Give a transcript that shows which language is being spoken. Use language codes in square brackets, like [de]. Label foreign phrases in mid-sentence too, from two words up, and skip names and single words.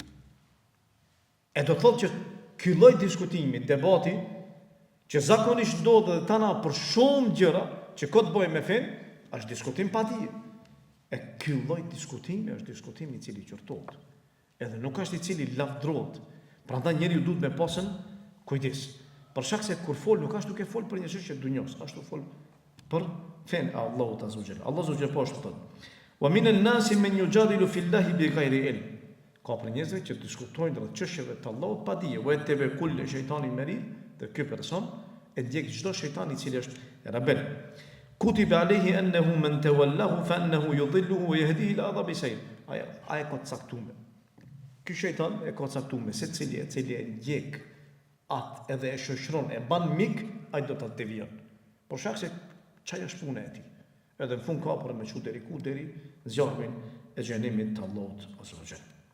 [sq] E do thotë që ky lloj diskutimi, debati, që zakonisht ndodhet dhe tana për shumë gjëra që këtë bëjmë me fen, është diskutim pa dije. E ky lloj diskutimi është diskutimi i cili qortohet. Edhe nuk është i cili lavdrohet. Prandaj njeriu duhet me pasën kujdes. Për shkak se kur fol nuk është duke fol për një çështje dunjos, ashtu fol për fen e Allahut [ar] عز وجل. [sq] Allahu [ar] عز وجل [sq] po thotë: [ar] "ومن الناس من يجادل في الله بغير علم." [sq] Ka për njerëzve që diskutojnë rreth çështjeve të Allahut pa dije, [ar] ويتبع كل شيطان مريد, [sq] dhe ky person e ndjek çdo shejtan i cili është rebel. [ar] كتب عليه أنه من تولاه فأنه يضله ويهديه إلى عذاب السعير. [sq] Ai ka caktuar. Ky shejtan e ka caktuar se cili e ndjek atë edhe e shoqëron, e ban mik, ai do ta devijon. Por shkak se çaja është puna e tij. Edhe në fund ka për me çu deri ku deri zjarmin e xhenemit të Allahut [ar] عز وجل.